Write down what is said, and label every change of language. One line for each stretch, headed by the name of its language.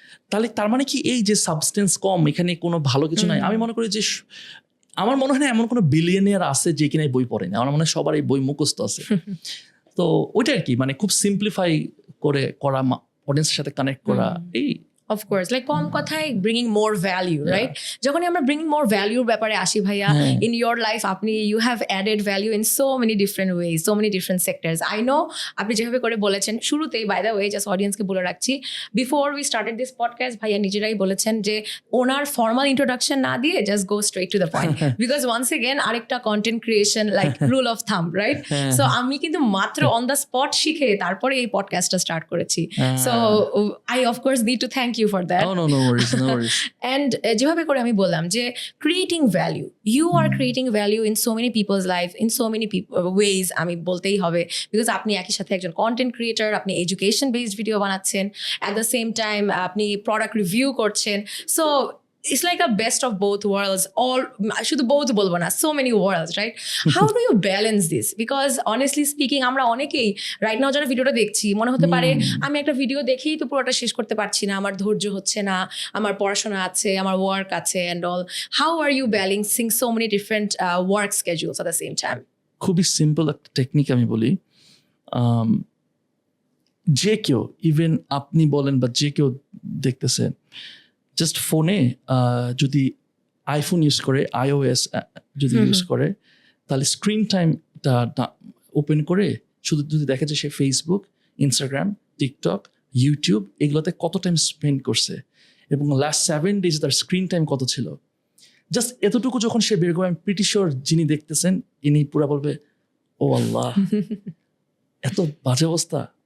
Bangla: তাহলে তার মানে কি এই যে সাবস্টেন্স কম, এখানে কোনো ভালো কিছু নাই? আমি মনে করি যে আমার মনে হয় না এমন কোনো বিলিয়নিয়ার আছে যে কিনা এই বই পড়ে না। আমার মনে হয় সবার এই বই মুখস্থ আছে। তো ওইটা আর কি, মানে খুব সিম্পলিফাই করে করা, অডিয়েন্সের সাথে কানেক্ট করা, এই
English: Of course, like
Bangla: কম কথায়
English: bringing more value, right?
Bangla: যখনই আমরা
English: bringing more value ব্যাপারে আসি ভাইয়া, in your life আপনি you have added value in so many different ways, so many different sectors. I know
Bangla: আপনি যেভাবে করে বলেছেন শুরুতেই,
English: by the way, just audience-কে বলে রাখছি, before we started this podcast ভাইয়া নিজেরাই বলেছেন যে ওনার formal introduction না দিয়ে just go straight to the point, because once again আরেকটা content creation like rule of thumb, right?
Bangla: So আমি কিন্তু মাত্র
English: on the spot
Bangla: শিখে তারপরে এই podcastটা start করেছি.
English: So I of course need to thank you for that. Oh, no worries, no worries. And যেভাবে করে আমি বললাম যে creating value, you are creating value in so many people's life, in so many ways, আমি বলতেই হবে, because
Bangla: আপনি একই সাথে একজন কন্টেন্ট ক্রিয়েটার, আপনি এডুকেশন বেসড ভিডিও বানাচ্ছেন, at the same time আপনি প্রোডাক্ট রিভিউ করছেন।
English: so it's like a best of both worlds, all
Bangla: শুধু both বলবো না,
English: so many worlds, right? How do you balance this?
Bangla: Because honestly speaking, আমরা অনেকেই right now যারা ভিডিওটা দেখছি মনে হতে পারে আমি একটা ভিডিও দেখেই তো পুরোটা শেষ করতে পারছি না, আমার ধৈর্য হচ্ছে না, আমার পড়াশোনা আছে, আমার ওয়ার্ক আছে
English: and all. How are you balancing so many different work schedules at the same time?
Bangla: খুবই সিম্পল একটা টেকনিক আমি বলি। যে কেউ, ইভেন আপনি বলেন বা যে কেউ দেখতেছেন, জাস্ট ফোনে যদি আইফোন ইউজ করে, iOS যদি ইউজ করে, তাহলে স্ক্রিন টাইমটা ওপেন করে শুধু যদি দেখে যে সে ফেসবুক, ইনস্টাগ্রাম, টিকটক, ইউটিউব এগুলোতে কত টাইম স্পেন্ড করছে এবং
English: last 7 days
Bangla: তার স্ক্রিন টাইম কত ছিল, জাস্ট এতটুকু যখন সে বের করে, আমি প্রিটি শিওর যিনি দেখতেছেন ইনি পুরা বলবে ও আল্লাহ এত বাজে অবস্থা,